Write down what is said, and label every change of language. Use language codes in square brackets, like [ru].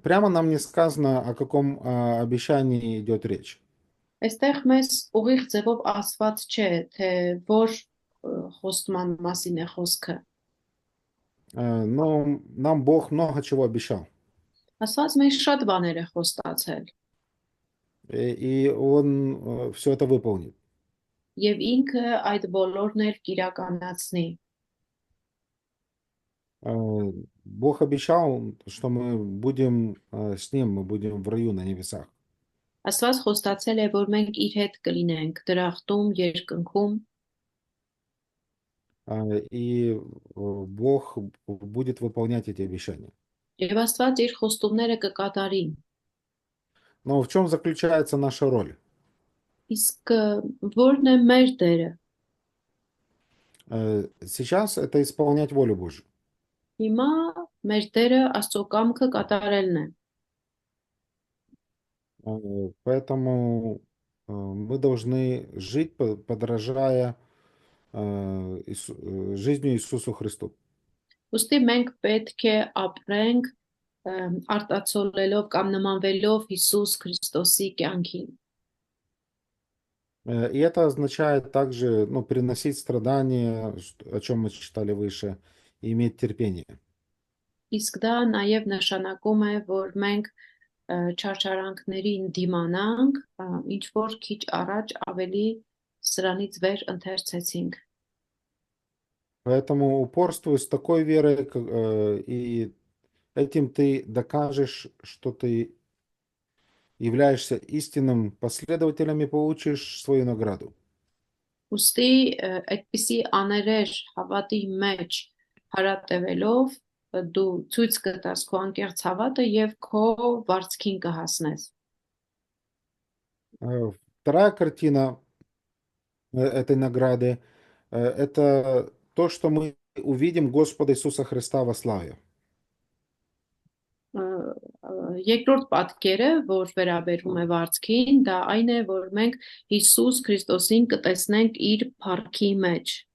[ru] прямо нам не сказано, о каком обещании идет речь. [hy] Այստեղ մեզ ուղիղ ձևով ասված չէ, թե որ խոստման մասին է խոսքը։ [ru] Но нам Бог много чего обещал. [hy] Աստված մեզ շատ բաներ է խոստացել։ [ru] И Он все это выполнит. [hy] Եվ ինքը այդ բոլորն էլ կիրականացնի։ [ru] Бог обещал, что мы будем с Ним, мы будем в раю на небесах. [hy] Աստված խոստացել է, որ մենք իր հետ կլինենք դրախտում, երկնքում, [ru] И Бог будет выполнять эти обещания. [hy] եւ Աստված իր խոստումները կկատարի։ [ru] Но в чем заключается наша роль? [hy] Իսկ որն է մեր դերը։ [ru] Сейчас это исполнять волю Божью. [hy] Հիմա մեր դերը Աստծո կամքը կատարելն է։ [ru] Поэтому мы должны жить, подражая жизнью Иисусу Христу. [hy] Ոստի մենք պետք է ապրենք արտացոլելով կամ նմանվելով Հիսուս Քրիստոսի կյանքին։ [ru] И это означает также, ну, переносить страдания, о чем мы читали выше, и иметь терпение. [hy] Իսկ դա նաև նշանակում է, որ մենք չարչարանքներին դիմանանք, ինչ որ քիչ առաջ ավելի սրանից վեր ընթերցեցինք։ [ru] Поэтому упорствуй с такой верой, и этим ты докажешь, что ты являешься истинным последователем и получишь свою награду. [hy] Ոստի այդպիսի աներեր հավատի մեջ հարատևելով դու ցույց կտաս քո անկեղծ հավատը եւ քո վարձքին կհասնես։ [ru] Вторая картина этой награды – это то, что мы увидим Господа Иисуса Христа во славе. [hy] Երկրորդ պատկերը, որ վերաբերում է վարձքին, դա այն է, որ մենք Հիսուս Քրիստոսին կտեսնենք իր փառքի մեջ։